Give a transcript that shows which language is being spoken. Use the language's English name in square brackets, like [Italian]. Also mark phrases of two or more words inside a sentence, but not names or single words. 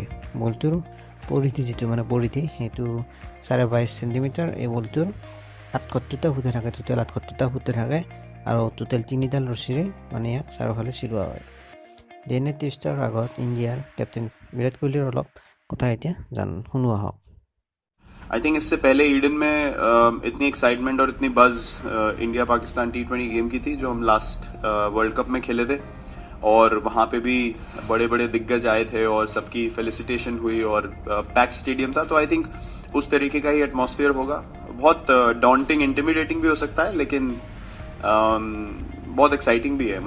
[Assamese] বলটোৰ পৰিধি যিটো পৰিধি সেইটো 22.5 চেণ্টিমিটাৰ। এই বলটোৰ 78টা ফুটে থাকে, টোটেল 78টা ফুটে থাকে আৰু টোটেল 3ডাল ৰছীৰে ইয়াক চাৰিওফালে চিলোৱা হয়। DNA টেষ্টৰ আগত ইণ্ডিয়াৰ কেপ্টেইন বিৰাট কোহলিৰ অলপ কথা এতিয়া শুনোৱা হওক। [English] I think [Hindi] इससे पहले ईडन में इतनी एक्साइटमेंट और इतनी बज इंडिया पाकिस्तान T20 गेम की थी जो हम लास्ट वर्ल्ड कप में खेले थे, और वहाँ पे भी बड़े बड़े दिग्गज आए थे और सबकी फेलिसिटेशन हुई और [English] packed stadium [Hindi] था। तो [English] I think [Hindi] उस तरीके का ही एटमॉस्फेयर होगा। बहुत [English] daunting intimidating [Hindi] भी हो सकता है, लेकिन बहुत एक्साइटिंग भी है।